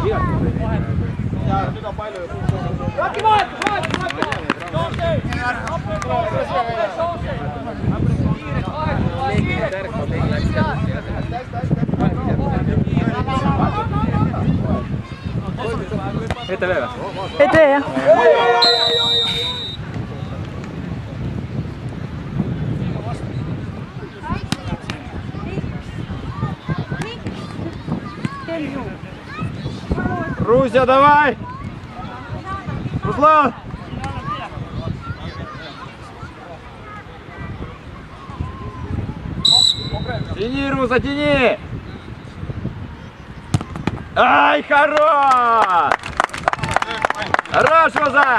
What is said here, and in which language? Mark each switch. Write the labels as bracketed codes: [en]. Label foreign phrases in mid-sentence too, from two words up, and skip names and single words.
[et] Ja nüüd on palju Raki vahetus! ETV või? ETV, jah. [ru] Russia, давай! Руслан! Тяни, Руса, тяни! Ай, хорош! Хорош, Руса!